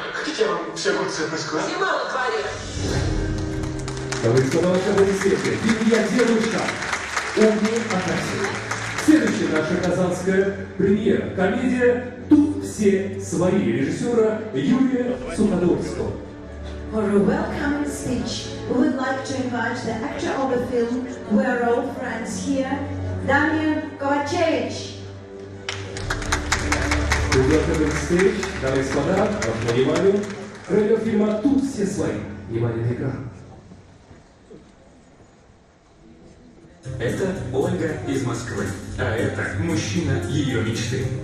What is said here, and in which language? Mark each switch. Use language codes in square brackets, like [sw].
[ru] Хотите, я вам все огурцы относку, а? Зима на дворе. Дамы и господа, ваши ассистенты, я делаю шаг. Умный Акасий. Следующая наша казанская премьера. Комедия «Тут все свои» режиссера Юрия Суходольского. [en] For a welcoming speech, we would like to invite the actor of the film We're All Friends Here, Damian Kovacevic. Welcome stage, [ru] дамы и господа, вашему вниманию, трейлер фильма «Тут все свои». Внимание на экран. Это Ольга из Москвы, а это мужчина ее мечты.